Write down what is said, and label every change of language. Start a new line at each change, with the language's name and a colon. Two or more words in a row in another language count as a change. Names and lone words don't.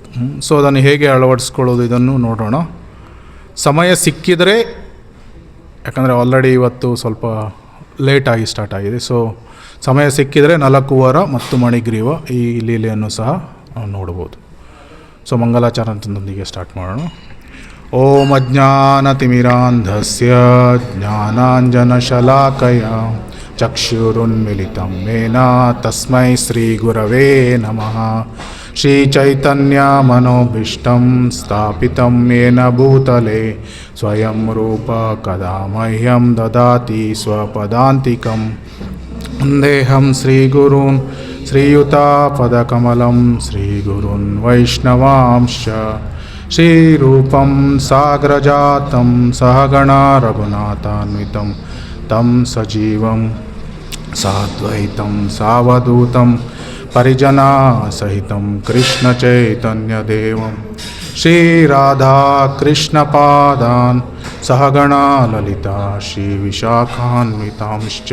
Kannada: ಸೊ ಅದನ್ನು ಹೇಗೆ ಅಳವಡಿಸ್ಕೊಳ್ಳೋದು ಇದನ್ನು ನೋಡೋಣ. ಸಮಯ ಸಿಕ್ಕಿದರೆ, ಯಾಕಂದರೆ ಆಲ್ರೆಡಿ ಇವತ್ತು ಸ್ವಲ್ಪ ಲೇಟಾಗಿ ಸ್ಟಾರ್ಟ್ ಆಗಿದೆ. ಸೊ ಸಮಯ ಸಿಕ್ಕಿದರೆ ನಲಕುವರ ಮತ್ತು ಮಣಿಗ್ರೀವ ಈ ಲೀಲೆಯನ್ನು ಸಹ ನೋಡ್ಬೋದು. ಸೊ ಮಂಗಲಾಚರಣದೊಂದಿಗೆ ಸ್ಟಾರ್ಟ್ ಮಾಡೋಣ.
Sanskrit: ಓಂ ಅಜ್ಞಾನತಿಮಿರಾಂಧಸ್ಯ ಜ್ಞಾನಾಂಜನಶಲಾಕಯ ಚಕ್ಷುರುನ್ಮಿಲಿತಂ ಯೇನ ತಸ್ಮೈ ಶ್ರೀಗುರವೇ ನಮಃ. ಶ್ರೀಚೈತನ್ಯಮನೋಭೀಷ್ಟಂ ಸ್ಥಾಪಿತಂ ಯೇನ ಭೂತಲೆ ಸ್ವಯಂ ರೂಪ ಕದಾ ಮಹ್ಯಂ ದದಾತಿ ಸ್ವಪದಾಂತಿಕಂ. ವಂದೇಹಂ ಶ್ರೀಗುರುನ್ ಶ್ರೀಯುತಾಪದಕಮಲಂ ಶ್ರೀಗುರುನ್ ವೈಷ್ಣವಾಂಶ್ಚ. ಶ್ರೀರೂಪಂ ಸಾಗ್ರಜಾತಂ ಸಹಗಣ ರಘುನಾಥಾನ್ವಿತಂ ತಂ ಸಜೀವಂ ಸಾದ್ವೈತಂ ಸಾವಧೂತಂ ಪರಿಜನಾ ಸಹಿತಂ ಕೃಷ್ಣ ಚೈತನ್ಯದೇವಂ ಶ್ರೀರಾಧಾ ಕೃಷ್ಣಪಾದಾನ್ ಸಹಗಣ ಲಲಿತಾ ಶ್ರೀ ವಿಶಾಖಾನ್ವಿತಾಂಶ್ಚ.